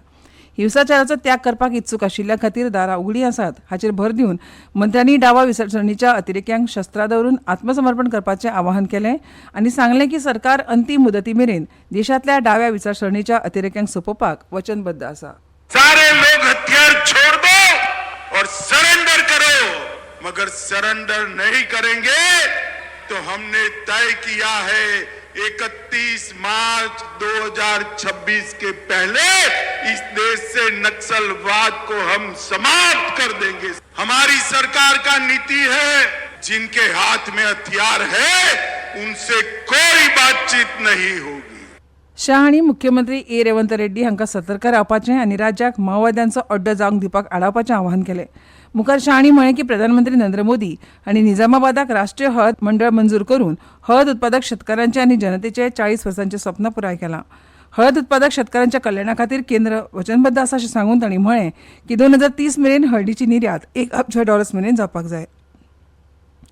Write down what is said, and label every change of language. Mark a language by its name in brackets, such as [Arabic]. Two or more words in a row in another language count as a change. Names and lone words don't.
[Konkani] हिंसाचाराचो त्याग करपाक इत्सूक आशिल्ल्या खातीर दारां उगडीं आसात हाचेर भर दिवन मंत्र्यांनी डावा विचारसरणीच्या अतिरेक्यांक शस्त्रां दवरून आत्मसमर्पण करपाचें आवाहन केलें आनी सांगलें की सरकार अंतीम मुदती मेरेन देशांतल्या डाव्या विचारसरणीच्या अतिरेक्यांक सोंपोवपाक वचनबद्ध आसा. [Hindi] सारे लोग हथियार छोड़ दो और सरेंडर करो, मगर सरेंडर नहीं करेंगे तो हमने तय किया है 31 मार्च 2026 के पहले इस देश से नक्सलवाद को हम समाप्त कर देंगे. हमारी सरकार का नीति है जिनके हाथ में हथियार है उनसे कोई बातचीत नहीं होगी. [Konkani] शाह हांणी मुख्यमंत्री रेवंत रेड्डी हांकां सतर्क रावपाचें आनी राज्याक माओवाद्यांचो अड्डो जावंक दिवपाक आडावपाचें आवाहन केलें. मुखार शाह हांणी म्हळें की प्रधानमंत्री नरेंद्र मोदी हांणी निजामाबादाक राष्ट्रीय हळद मंडळ मंजूर करून हळद उत्पादक शेतकारांचे आनी जनतेचे 40 वर्सांचें स्वप्न पुराय केलां. हळद उत्पादक शेतकारांच्या कल्याणा खातीर केंद्र वचनबद्ध आसा अशें सांगून तांणी म्हळें की 2030 मेरेन हळदीची निर्यात $1 अब्ज मेरेन जावपाक जाय.